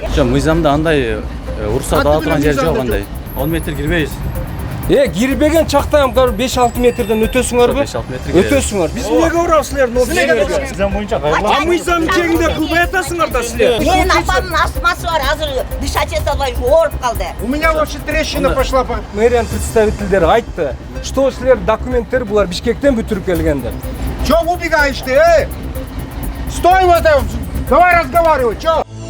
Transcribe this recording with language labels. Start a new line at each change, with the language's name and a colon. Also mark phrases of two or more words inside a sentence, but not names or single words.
Kyrgyz: Мыйзамда андай уруксат ала турган жер жок андай. 10 метр кирбейбиз. Кирбеген чактан 5-6 метрден өтөсүңөрбү? 5-6 метр кирбейбиз. Өтөсүңөр. Биз эмнеге урабыз силердин офисиңерге? Мыйзам боюнча кайрылам. А мыйзамдын чегинде кылбай атасыңар да силер. Менин апамдын астмасы бар, азыр дышать эте албай ооруп калды.
Russian: У меня вообще трещина пошла.
Kyrgyz: Мэриянын представительдери айтты, что силер документтер булар Бишкектен бүтүрүп келгендер.
Russian: Чё убегаешь ты, Стой вот там, давай разговаривать, чё?